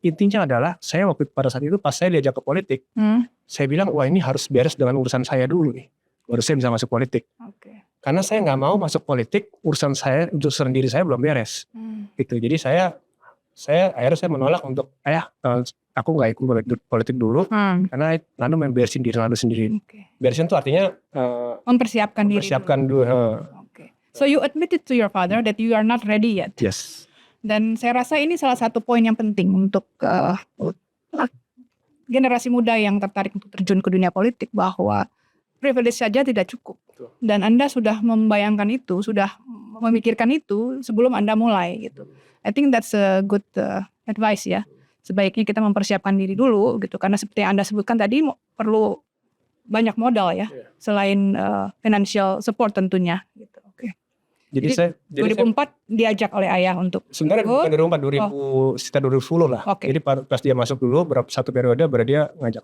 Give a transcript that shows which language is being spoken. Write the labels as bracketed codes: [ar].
[id] Intinya adalah saya pada saat itu pas saya diajak ke politik, saya bilang wah ini harus beres dengan urusan saya dulu nih. Baru saya bisa masuk politik. Karena saya nggak mau masuk politik, urusan diri saya belum beres. Gitu. Jadi saya saya akhirnya saya menolak untuk aku nggak ikut politik dulu karena lalu memberesin diri lalu sendiri. Beresin tuh artinya mempersiapkan diri. mempersiapkan dulu. [en] So you admitted to your father that you are not ready yet. Yes. [id] Dan saya rasa ini salah satu poin yang penting untuk generasi muda yang tertarik untuk terjun ke dunia politik, bahwa privilege saja tidak cukup. Dan Anda sudah membayangkan itu, sudah memikirkan itu sebelum Anda mulai gitu. [en] I think that's a good advice ya. [id] Sebaiknya kita mempersiapkan diri dulu gitu, karena seperti yang Anda sebutkan tadi perlu banyak modal ya, selain financial support tentunya gitu. Jadi saya 2004 diajak oleh ayah untuk sebenarnya bukan 2004, sekitar 2010 lah. Jadi pas dia masuk dulu satu periode baru dia ngajak.